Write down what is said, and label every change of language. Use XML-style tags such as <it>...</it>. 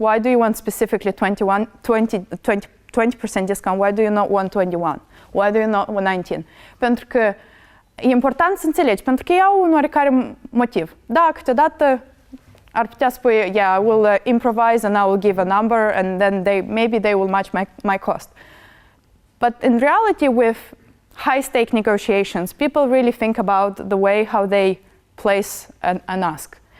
<en>Why do you want specifically 20% discount? Why do you not want 21? Why do you not want 19?</en> <ro>Pentru că e important să înțelegi, pentru că ei au un oarecare motiv. Da, câteodată ar putea spune,</ro> <en>I will improvise and I will give a number and then maybe they will match my cost. But in reality, with high-stake negotiations, people really think about the way how they place an ask.</en>